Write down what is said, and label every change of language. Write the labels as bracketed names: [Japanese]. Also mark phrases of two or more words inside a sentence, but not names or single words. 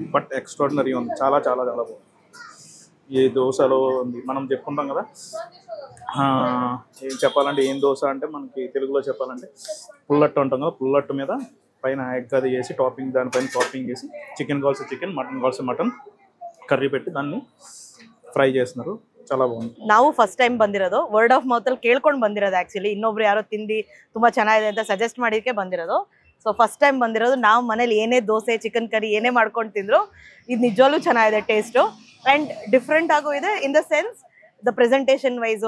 [English] but extraordinary [Telugu] ఉంది, చాలా చాలా చాలా బాగుంది. ఈ దోశలో ఉంది మనం చెప్పుకుంటాం కదా, ఏం చెప్పాలంటే ఏం దోశ అంటే మనకి తెలుగులో చెప్పాలంటే పుల్లట్టు ఉంటాం కదా, పుల్లట్టు మీద పైన ఎగ్ అది వేసి టాపింగ్, దానిపైన టాపింగ్ వేసి చికెన్ కావాల్సి చికెన్, మటన్ కావాల్సి మటన్ ಕರ್ರಿ పెట్టి దాన్ని ಫ್ರೈ చేస్తున్నారు. చాలా బాగుంది. [Kannada] ನಾವು [English] first time [Kannada] ಬಂದಿರೋದು, [English] word of mouth [Kannada] ಅಲ್ಲಿ ಕೇಳ್ಕೊಂಡು ಬಂದಿರೋದು. ಆಕ್ಚುಲಿ ಇನ್ನೊಬ್ರು ಯಾರೋ ತಿಂದು ತುಂಬಾ ಚೆನ್ನಾಗಿದೆ ಅಂತ ಸಜೆಸ್ಟ್ ಮಾಡಿದಕ್ಕೆ ಬಂದಿರೋದು. [English] so first time [Kannada] ಬಂದಿರೋದು. ನಾವು ಮನೇಲಿ ಏನೇ ದೋಸೆ [English] chicken curry [Kannada] ಏನೇ ಮಾಡ್ಕೊಂಡು ತಿಂದ್ರು ಇದು ನಿಜವಾಗ್ಲೂ ಚೆನ್ನಾಗಿದೆ ಟೇಸ್ಟು. [English] and different [Kannada] ಆಗು ಇದೆ [English] in the sense the presentation wise.